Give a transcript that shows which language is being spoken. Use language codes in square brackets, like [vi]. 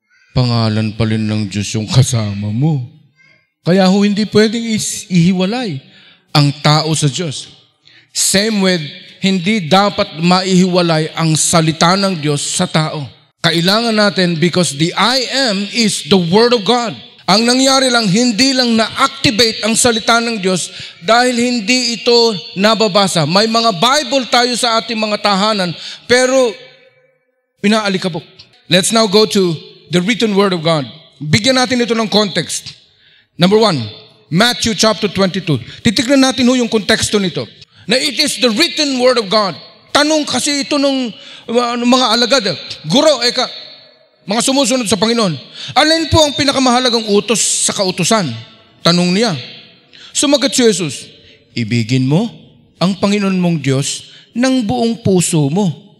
[tl] Pangalan pa rin ng Diyos yung kasama mo. Kaya ho hindi pwedeng ihiwalay ang tao sa Diyos. [en] Same with, [tl] hindi dapat maihiwalay ang salita ng Diyos sa tao. Kailangan natin [en] because the I am is the Word of God. [tl] Ang nangyari lang, hindi lang na-activate ang salita ng Diyos dahil hindi ito nababasa. May mga Bible tayo sa ating mga tahanan, pero inaalikabok. [en] Let's now go to the written Word of God. [tl] Bigyan natin ito ng context. Number 1, Matthew chapter 22. Titignan natin ho yung konteksto nito. [en] Na it is the written Word of God. [tl] Tanong kasi ito ng mga alagad. Guro, mga sumusunod sa Panginoon. Alin po ang pinakamahalagang utos sa kautusan? Tanong niya. Sumagot si Jesus, ibigin mo ang Panginoon mong Diyos ng buong puso mo.